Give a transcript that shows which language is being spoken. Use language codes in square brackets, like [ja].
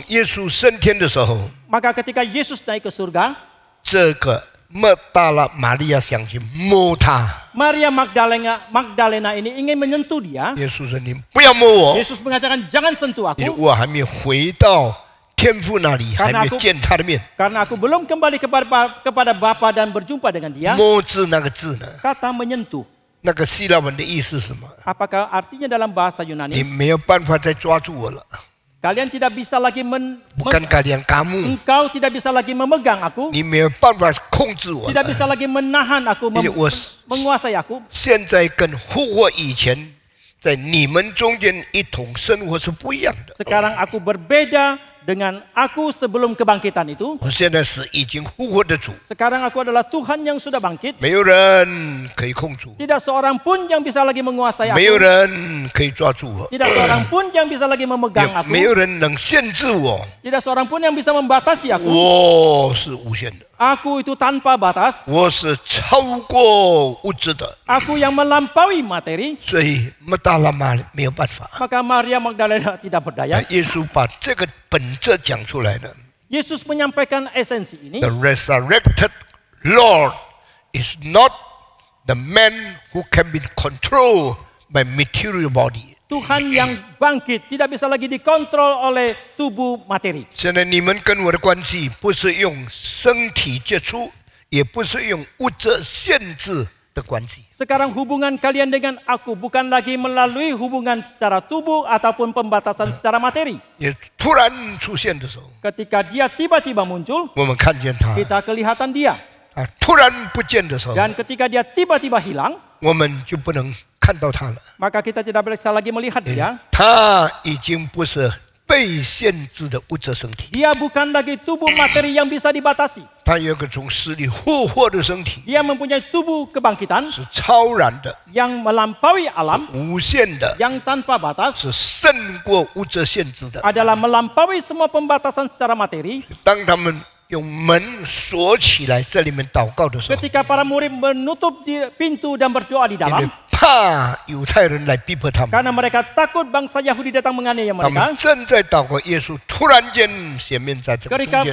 [zh] 耶稣升天的时候， [id] Maka ketika Yesus naik ke surga, [zh] 这个莫大拉玛利亚想去摸他， [id] Maria Magdalena ini ingin menyentuh dia. [zh] 耶稣说：“你不要摸我， [id] Yesus mengatakan jangan sentuh [zh] 因为 [id] aku [zh] 我还没有回到天父那里，还没有见他的面。 [id] karena aku belum kembali kepada Bapa dan berjumpa dengan dia. [zh] 摸字那个字呢？ [id] Kata menyentuh, [zh] 那个希腊文的意思是什么？ [id] apakah artinya dalam bahasa [zh] 你 [id] Yunani? [zh] 没有办法再抓住我了， [id] Kalian tidak bisa lagi bukan kalian kamu， engkau tidak bisa lagi memegang aku, [zh] 你没有办法控制我 [id] tidak bisa lagi menahan aku, [zh] 因为我 [id] menguasai aku. [zh] 现在跟复活以前在你们中间一同生活是不一样的。 [id] Sekarang aku berbeda dengan aku sebelum kebangkitan itu. [zh] 我现在是已经复活的主， [id] Sekarang aku adalah Tuhan yang sudah bangkit. [zh] 没有人可以控制我， [id] Tidak seorang pun yang bisa lagi menguasai [zh] 没有 [id] aku. [zh] 人可以抓住我， [id] Tidak seorang pun yang bisa lagi memegang [zh] 也 [id] aku. [zh] 没有人能限制我。 [id] Tidak seorang pun yang bisa membatasi aku. [zh] 我是无限的， [id] Aku itu tanpa batas. [zh] 我是超过物质的， [id] Aku yang melampaui materi. [zh] 所以马达拉玛没有办法。 [id] Maka Maria Magdalena tidak berdaya. [zh] 耶稣把这个本质讲出来了。 [id] Yesus menyampaikan esensi ini. [en] The resurrected Lord is not the man who can be controlled by material body. [id] Tuhan yang bangkit tidak bisa lagi dikontrol oleh tubuh materi. [zh] 现在你们跟我的关系不是用身体接触，也不是用物质限制的关系。 [id] Sekarang hubungan kalian dengan aku bukan lagi melalui hubungan secara tubuh ataupun pembatasan secara materi. [zh] 也突然出现的时候， [id] Ketika dia tiba-tiba muncul, [zh] 我们看见他； [id] kita kelihatan dia. [zh] 突然不见的时候， [id] Dan ketika dia tiba-tiba hilang, [zh] 我们就不能看到他了。 [id] maka kita tidak bisa lagi melihat dia. [zh] 他已经不是被限制的物质身体， [id] Dia bukan lagi tubuh materi yang bisa dibatasi. [zh] 他有一个从死里复活的身体， [id] Dia mempunyai tubuh kebangkitan [zh] 是超然的、 [id] yang melampaui alam, [zh] 无限的， [id] yang tanpa batas, [zh] 是胜过物质限制的。 [id] adalah melampaui semua pembatasan secara materi. [zh] 当他们用门锁起来，在里面祷告的时候， [id] Ketika para murid menutup pintu dan berdoa di [zh] 因为 [id] dalam, [zh] 怕犹太人来逼迫他们， [id] karena mereka takut bangsa Yahudi datang menganiaya [zh] 他 [id] mereka. [zh] 们正在祷告，耶稣突然间显面在这个中间，